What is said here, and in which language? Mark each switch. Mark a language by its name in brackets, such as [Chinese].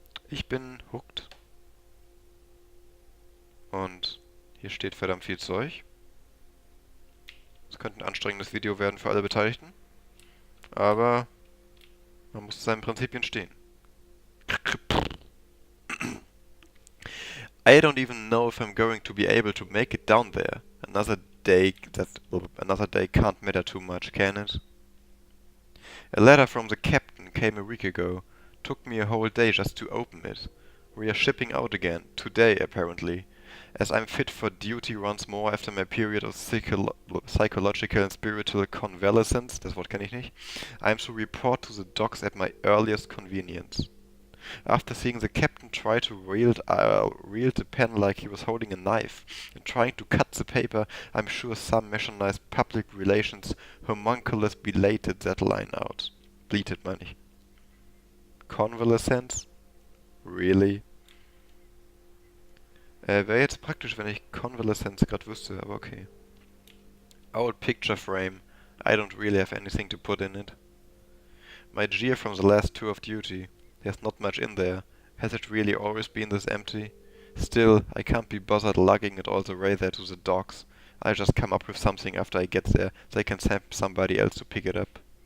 [German] Ich bin hooked und hier steht verdammt viel Zeug. Es könnte ein anstrengendes Video werden für alle Beteiligten, aber man muss zu seinen Prinzipien stehen. [English] I don't even know if I'm going to be able to make it down there. Another day can't matter too much, can it? A letter from the captain came a week ago. Took me a whole day just to open it. We are shipping out again, today apparently. As I'm fit for duty once more after my period of psychological and spiritual convalescence, [German] das Wort kenne ich nicht, [English] I am to report to the docks at my earliest convenience. After seeing the captain try to wield the pen like he was holding a knife and trying to cut the paper, I'm sure some mechanized public relations homunculus belated that line out. Bleated [German] meine ich. [English] Convalescence? Really? [German] Wäre jetzt praktisch, wenn ich Convalescence gerade wüsste, aber okay. [English] Old picture frame. I don't really have anything to put in it. My gear from the last tour of duty. There's not much in there. Has it really always been this empty? Still, I can't be bothered lugging it all the way there to the docks. I'll just come up with something after I get there. They can send somebody else to pick it up.